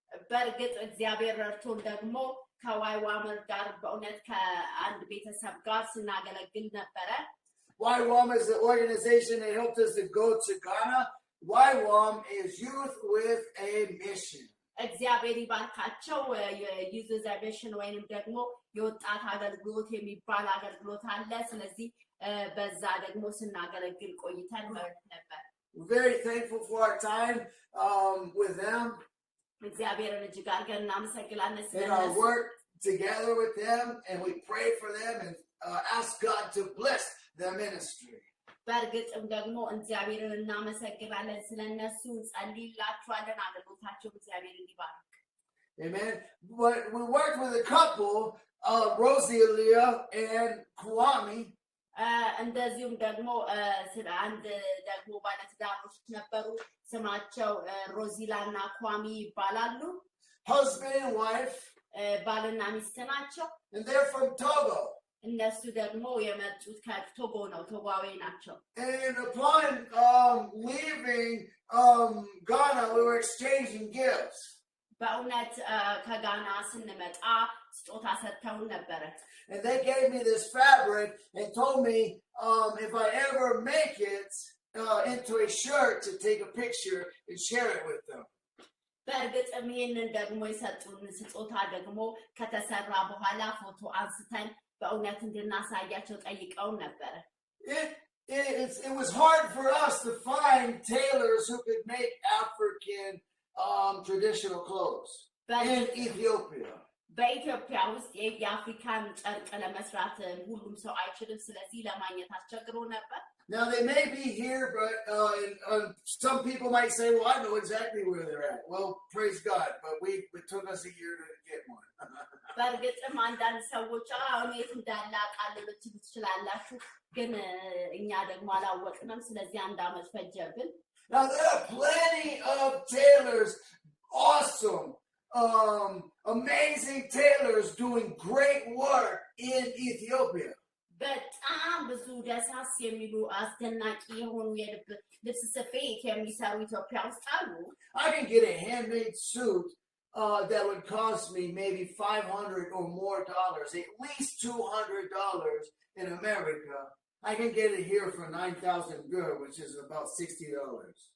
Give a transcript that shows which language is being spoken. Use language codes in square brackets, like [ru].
[am] በእርግጥ እግዚአብሔር ረድቶን ደግሞ ከዋይዋመር ጋር በእውነት ከአንድ ቤተሰብ ጋር ስናገለግል ነበረ [en] YWAM is the organization that helped us to go to Ghana. YWAM is Youth with a Mission. [am] እግዚአብሔር ይባርካቸው ዩዝ ሚሽን ወይንም ደግሞ የወጣት አገልግሎት የሚባል አገልግሎት አለ ስለዚህ በዛ ደግሞ ስናገለግል ቆይተን ነበር [en] We're very thankful for our time with them. [am] እግዚአብሔርን እጅግ አድርገን እናመሰግናለን [en] And our work together with them, and we pray for them and ask God to bless their ministry. [am] በእርግጥም ደግሞ እግዚአብሔርን እናመሰግናለን ስለነሱ ጸልይላችኋለን አገልግሎታቸው እግዚአብሔር እንዲባርክ [en] Amen. But we worked with a couple, Roselia and Kwame. [am] እንደዚሁም ደግሞ ስለ አንድ ደግሞ ባለትዳሮች ነበሩ ስማቸው ሮዚላና ኳሚ ይባላሉ [en] Husband and wife. [am] ባልና ሚስት ናቸው [en] And they're from Togo. [am] እነሱ ደግሞ የመጡት ከቶጎ ነው ቶጓዊ ናቸው [en] And upon leaving Ghana, we were exchanging gifts. [am] በእውነት ከጋና ስንመጣ ስጦታ ሰጥተውን ነበረ። [en] And they gave me this fabric and told me if I ever make it into a shirt to take a picture and share it with them. [am] በእርግጥም ይህንን ደግሞ የሰጡን ስጦታ ደግሞ ከተሰራ በኋላ ፎቶ አንስተን በእውነት እንድናሳያቸው ጠይቀውን ነበረ። [en] It was hard for us to find tailors who could make African traditional clothes in Ethiopia. [am] በኢትዮጵያ ውስጥ የአፍሪካን ጨርቅ ለመስራት ሁሉም ሰው አይችልም። ስለዚህ ለማግኘት አስቸግሮ ነበር። [en] Now they may be here, but some people might say, "Well, I know exactly where they're at." Well, praise God, but it took us a year to get one. [am] በእርግጥም አንዳንድ ሰዎች አሁን የት እንዳለ አውቃለሁ ልትሉ ትችላላችሁ፣ ግን እኛ ደግሞ አላወቅንም። ስለዚህ አንድ ዓመት ፈጀብን። [en] Now there are plenty of tailors, awesome, amazing tailors doing great work in Ethiopia. [am] በጣም ብዙ ደሳስ የሚሉ አስደናቂ የሆኑ የልብ ልብስ ስፌት የሚሰሩ ኢትዮጵያ ውስጥ አሉ። [en] I can get a handmade suit that would cost me maybe $500 or more dollars, at least $200 in America. I can get it here for 9,000 good, which is about $60.